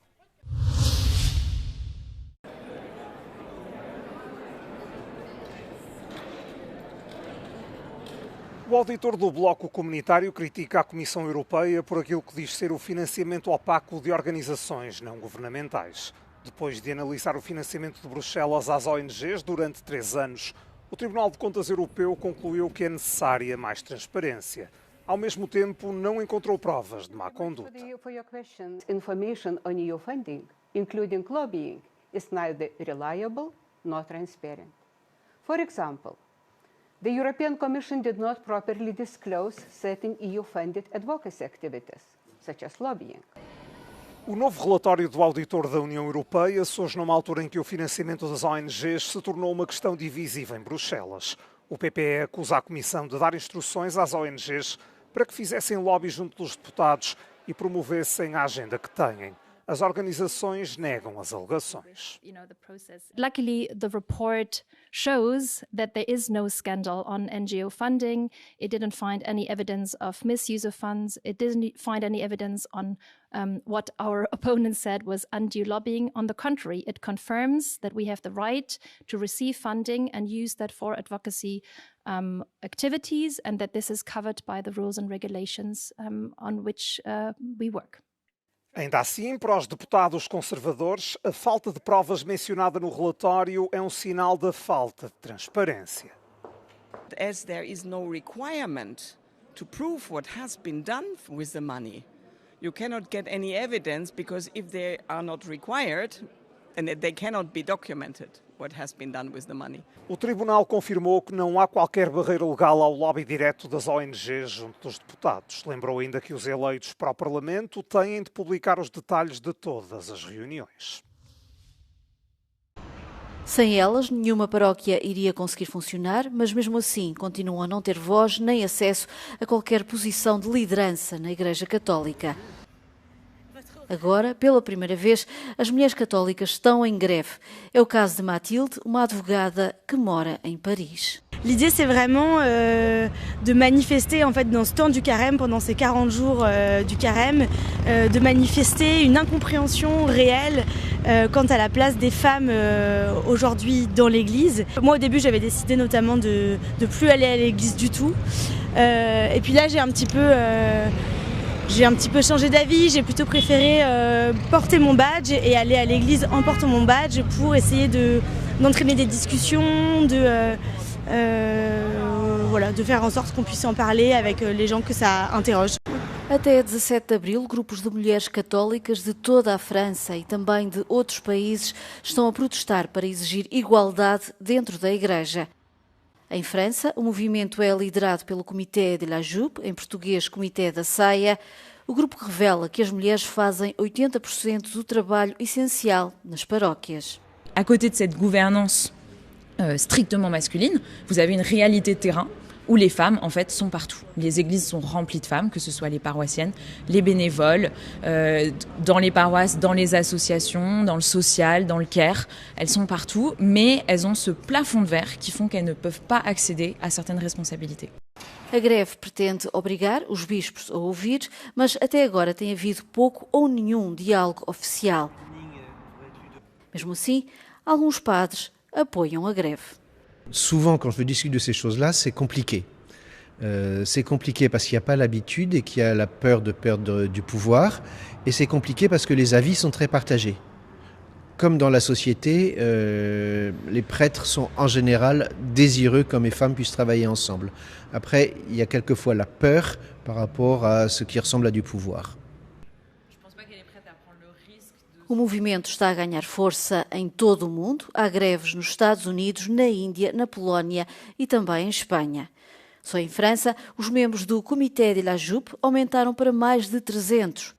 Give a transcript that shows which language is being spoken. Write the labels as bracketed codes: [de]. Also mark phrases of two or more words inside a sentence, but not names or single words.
[pt] O auditor do Bloco Comunitário critica a Comissão Europeia por aquilo que diz ser o financiamento opaco de organizações não governamentais. Depois de analisar o financiamento de Bruxelas às ONGs durante 3 anos, o Tribunal de Contas Europeu concluiu que é necessária mais transparência. Ao mesmo tempo, não encontrou provas de má conduta. [en] Information on EU funding, including lobbying, is neither reliable nor transparent. For example, the European Commission did not properly disclose certain EU-funded advocacy activities, such as lobbying. [pt] O novo relatório do auditor da União Europeia surge numa altura em que o financiamento das ONGs se tornou uma questão divisiva em Bruxelas. O PPE acusa a Comissão de dar instruções às ONGs para que fizessem lobby junto dos deputados e promovessem a agenda que têm. As organizações negam as alegações. [en] Luckily, the report shows that there is no scandal on NGO funding. It didn't find any evidence of misuse of funds. It didn't find any evidence on what our opponent said was undue lobbying. On the contrary, it confirms that we have the right to receive funding and use that for advocacy activities, and that this is covered by the rules and regulations on which we work. [pt] Ainda assim, para os deputados conservadores, a falta de provas mencionada no relatório é sinal da falta de transparência. [en] As there is no requirement to prove what has been done with the money, you cannot get any evidence, because if they are not required, and they cannot be documented what has been done with the money. [pt] O Tribunal confirmou que não há qualquer barreira legal ao lobby direto das ONGs junto dos deputados. Lembrou ainda que os eleitos para o Parlamento têm de publicar os detalhes de todas as reuniões. Sem elas, nenhuma paróquia iria conseguir funcionar, mas mesmo assim continuam a não ter voz nem acesso a qualquer posição de liderança na Igreja Católica. Agora, pela primeira vez, as mulheres católicas estão em greve. É o caso de Mathilde, uma advogada que mora em Paris. [fr] L'idée, c'est vraiment de manifester en fait, dans ce temps du carême, pendant ces 40 jours du carême, de manifester une incompréhension réelle quant à la place des femmes aujourd'hui dans l'Église. Moi, au début, j'avais décidé notamment de plus aller à l'Église du tout. Et puis là, j'ai un petit peu changé d'avis, j'ai plutôt préféré porter mon badge et aller à l'église en portant mon badge pour essayer d'entraîner des discussions, de faire en sorte qu'on puisse en parler avec les gens que ça interroge. [pt] Até 17 de abril, grupos de mulheres católicas de toda a França e também de outros países estão a protestar para exigir igualdade dentro da Igreja. Em França, o movimento é liderado pelo Comité de la Jupe, em português Comitê da Ceia. O grupo revela que as mulheres fazem 80% do trabalho essencial nas paróquias. [fr] À côté de cette gouvernance strictement masculine, vous avez une réalité de terrain où les femmes, en fait, sont partout. Les églises sont remplies de femmes, que ce soit les paroissiennes, les bénévoles, dans les paroisses, dans les associations, dans le social, dans le care. Elles sont partout, mais elles ont ce plafond de verre qui font qu'elles ne peuvent pas accéder à certaines responsabilités. [pt] A greve pretende obrigar os bispos a ouvir, mas até agora tem havido pouco ou nenhum diálogo oficial. Mesmo assim, alguns padres apoiam a greve. [fr] Souvent, quand je discute de ces choses-là, c'est compliqué. C'est compliqué parce qu'il n'y a pas l'habitude et qu'il y a la peur de perdre du pouvoir. Et c'est compliqué parce que les avis sont très partagés. Comme dans la société, les prêtres sont en général désireux qu'hommes et femmes puissent travailler ensemble. Après, il y a quelquefois la peur par rapport à ce qui ressemble à du pouvoir. [pt] O movimento está a ganhar força em todo o mundo. Há greves nos Estados Unidos, na Índia, na Polónia e também em Espanha. Só em França, os membros do Comité de la Jupe aumentaram para mais de 300.